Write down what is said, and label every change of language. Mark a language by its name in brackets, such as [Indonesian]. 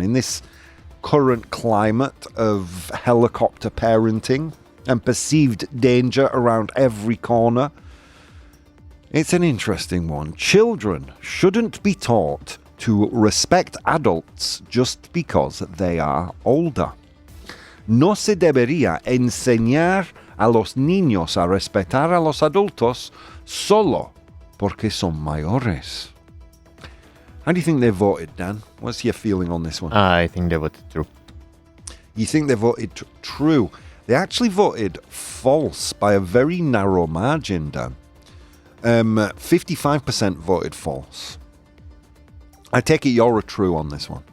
[English] In this current climate of helicopter parenting and perceived danger around every corner, it's an interesting one. Children shouldn't be taught to respect adults just because they are older. [Spanish] No se debería enseñar a los niños a respetar a los adultos solo porque son mayores. [English] How do you think they voted, Dan? What's your feeling on this one? I think they voted true. You think they voted true? They actually voted false by a very narrow margin, Dan. 55% voted false. I take it you're a true on this one.